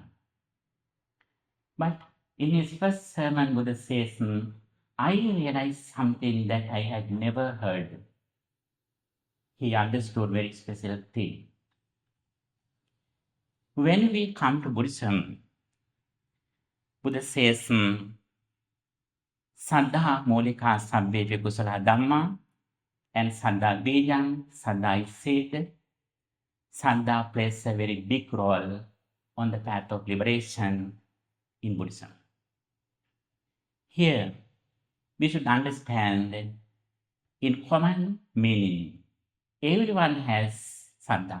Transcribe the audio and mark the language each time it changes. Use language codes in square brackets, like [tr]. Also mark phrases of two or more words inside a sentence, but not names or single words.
[en] But in his first sermon, Buddha says, I realized something that I had never heard. He understood very special thing. When we come to Buddhism, Buddha says, [pi] Saddha Molika Sabbe Kusala Dhamma, and Saddha Bijam, [en] Saddha is seed. Saddha plays a very big role on the path of liberation in Buddhism. Here, we should understand in common meaning, everyone has Saddha.